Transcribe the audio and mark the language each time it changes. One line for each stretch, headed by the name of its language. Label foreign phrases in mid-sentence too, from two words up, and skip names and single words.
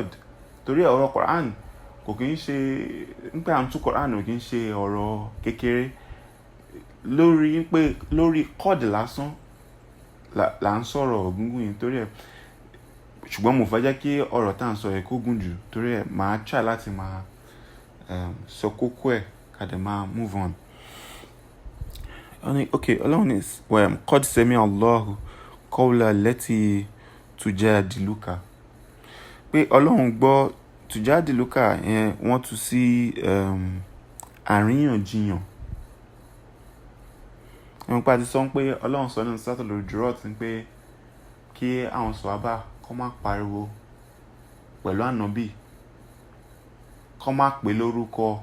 Yoruba: Torí ọ̀rọ̀ Quran kò kí ń ṣe, nípa à ń tú Quran kò kí ń ṣe ọ̀rọ̀ kékeré. Lórí qad lásán là ń sọ̀rọ̀ ògúngún yìí, torí ẹ̀. Ṣùgbọ́n mo fẹ́ jẹ́ kí ọ̀rọ̀ tá à ń sọ yẹn kó gùn jù, torí ẹ̀ máa try láti máa sọ kókó ẹ̀ ká dẹ̀ máa
English: move on.
Yoruba: okay, ọlọ́run ní
Arabic: قد سمع الله قول التي تجادلك.
Yoruba: Pé ọlọ́run gbọ́ tujadiluka yẹn wọ́n tú sí àríyànjiyàn. Ẹ̀wọ̀n pa ti sọ pé ọlọ́run sọ nínú Suratul Hujurat pé kí àwọn sọ̀hábà kó má pariwo pẹ̀lú ànábì, kó má pè lórúkọ.